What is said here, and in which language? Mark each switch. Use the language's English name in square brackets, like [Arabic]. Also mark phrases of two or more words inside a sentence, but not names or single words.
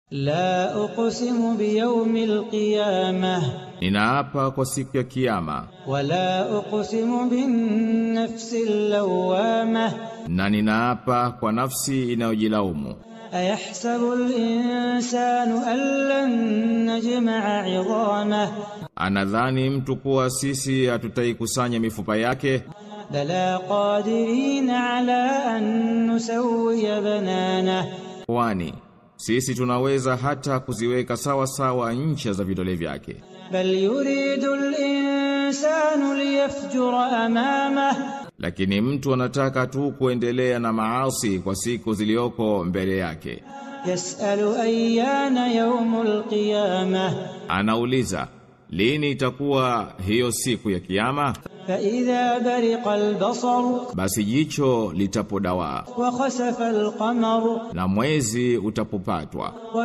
[Arabic] لا أقسم بيوم القيامة [Swahili] ninaapa kwa siku ya kiyama, [Arabic] ولا أقسم بالنفس اللوامة [Swahili] na ninaapa kwa nafsi inayojilaumu. [Arabic] أيحسب الإنسان أن لن نجمع عظامه [Swahili] Anadhani mtu kuwa sisi hatutaikusanya mifupa yake? [Arabic] بلى قادرين على أن نسوي بنانه [Swahili] Kwani sisi tunaweza hata kuziweka sawa sawa ncha za vidole vyake. [Arabic] بل يريد الإنسان ليفجر أمامه [Swahili] Lakini mtu anataka tu kuendelea na maasi kwa siku zilioko mbele yake. [Arabic] يسأل أيان يوم القيامة [Swahili] Anauliza, lini itakuwa hiyo siku ya kiyama? [Arabic] فإذا برق البصر [Swahili] Basi jicho litapodawaa [Arabic] وخسف القمر [Swahili] na mwezi utapopatwa